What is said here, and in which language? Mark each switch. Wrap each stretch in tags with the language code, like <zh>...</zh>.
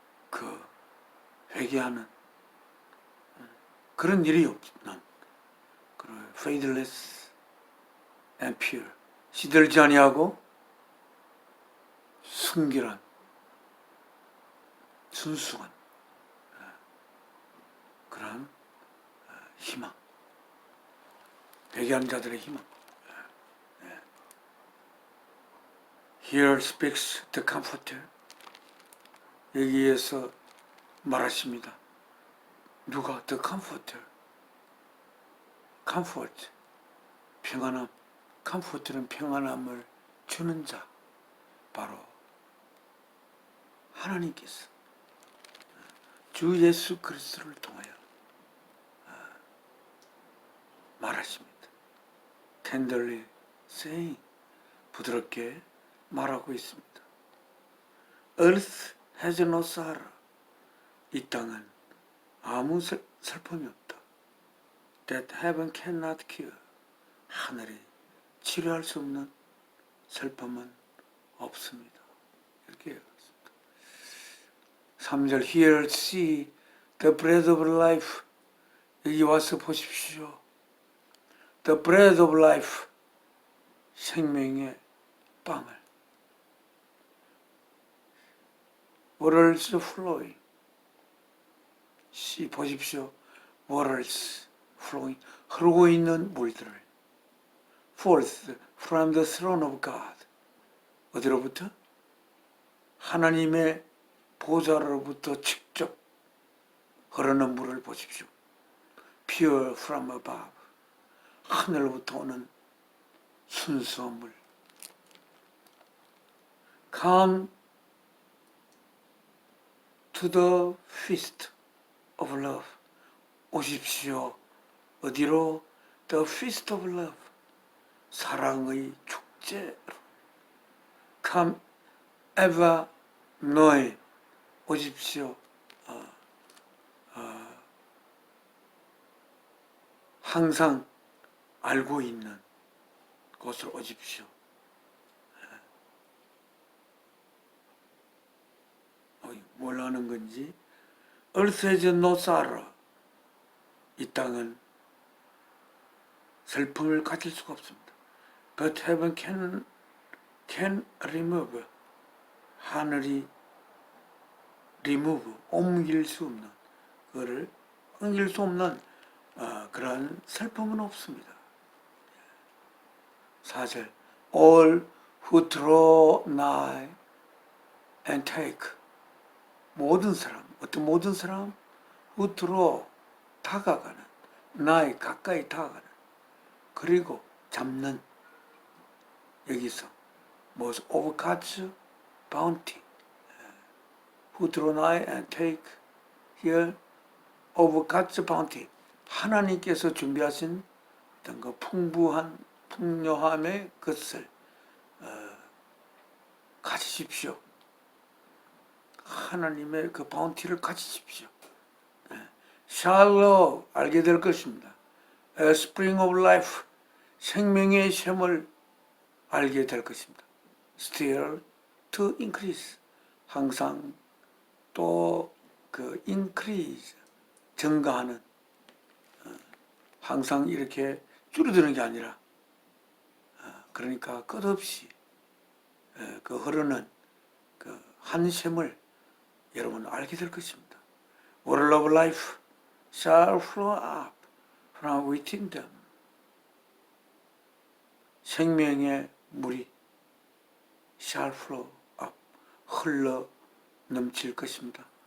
<ko>그 회개하는 그런 일이 없는</ko> <en>faithless and pure,</en> <ko>시들지 아니하고 순결한, 순수한 그런 희망, 회개하는 자들의 희망.</ko> <en>Here speaks the comforter.</en> <ko>여기에서 말하십니다. 누가?</ko> <en>The comforter.</en> <ko>comfort, 평안함. comfort는 평안함을 주는 자, 바로 하나님께서 주 예수 그리스도를 통하여 말하십니다.</ko> <en>tenderly saying,</en> <ko>부드럽게 말하고 있습니다.</ko> <en>Earth has no sorrow.</en> <ko>이 땅은 아무 슬픔이 없다.</ko> <en>that heaven cannot cure.</en> <ko>하늘이 치료할 수 없는 슬픔은 없습니다. 이렇게 얘기했습니다.</ko> <en>3절 Here see the bread of life.</en> <ko>여기 와서 보십시오.</ko> <en>The bread of life.</en> <ko>생명의 빵을.</ko> <en>Waters flowing. see</en> <ko>보십시오.</ko> <en>Waters flowing.</en> <ko>흐르고 있는 물들을.</ko> <en>Forth from the throne of God.</en> <ko>어디로부터? 하나님의 보좌로부터 직접 흐르는 물을 보십시오.</ko> <en>Pure from above.</en> <ko>하늘로부터 오는 순수한 물.</ko> <en>Come to the feast of love.</en> <ko>오십시오. 어디로?</ko> <en>The feast of love.</en> <ko>사랑의 축제로.</ko> <en>Come ever knowing.</en> <ko>오십시오. 항상 알고 있는 곳으로 오십시오. 뭘 하는 건지.</ko> <en>Earth has no sorrow.</en> <ko>이 땅은 슬픔을 가질 수가 없습니다.</ko> <en>But heaven can remove.</en> <ko>하늘이 remove, 옮길 수 없는, 그거를 옮길 수 없는 그러한 슬픔은 없습니다.</ko> <en>4절 All who draw nigh and take.</en> <ko>모든 사람, 어떤 모든 사람?</ko> <en>who draw,</en> <ko>다가가는, nigh, 가까이 다가가는, 그리고 잡는. 여기서</ko> <en>most of God's bounty. who draw nigh and take here of God's bounty.</en> <ko>하나님께서 준비하신 어떤 그 풍부한 풍요함의 것을 가지십시오. 하나님의 그 바운티를 가지십시오. shall 알게 될 것입니다.</ko> <en>A spring of life,</en> <ko>생명의 샘을 알게 될 것입니다.</ko> <en>still to increase,</en> <ko>항상 또 그 increase, 증가하는, 항상 이렇게 줄어드는 게 아니라, 그러니까 끝없이 그 흐르는 그 한 샘을 여러분 알게 될 것입니다.</ko> <en>Water of life shall flow up from within them.</en> <ko>생명의 물이</ko> <en>shall flow up,</en> <ko>흘러 넘칠 것입니다.</ko>